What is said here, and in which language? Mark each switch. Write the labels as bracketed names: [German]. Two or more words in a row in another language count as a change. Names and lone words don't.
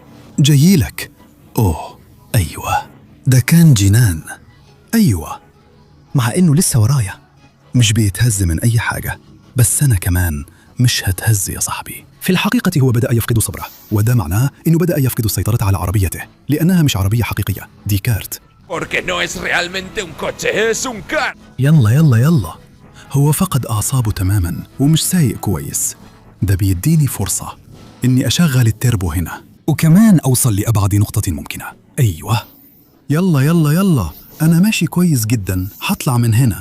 [Arabic] جايلك. أوه أيوة، ده كان جنان. أيوة، مع إنه لسه ورايا، مش بيتهز من أي حاجة، بس أنا كمان مش هتهز يا صاحبي. في الحقيقة هو بدأ يفقد صبره، وده معناه إنه بدأ يفقد السيطرة على عربيته، لأنها مش عربية حقيقية، دي كارت. [Spanish] Porque no es realmente un coche, es un car. [Arabic] يلا يلا يلا. هو فقد أعصابه تماما ومش سايق كويس. ده بيديني فرصة إني أشغل التربو هنا، وكمان أوصل لأبعد نقطة ممكنة. أيوة، يلا يلا يلا، أنا ماشي كويس جدا، هطلع من هنا.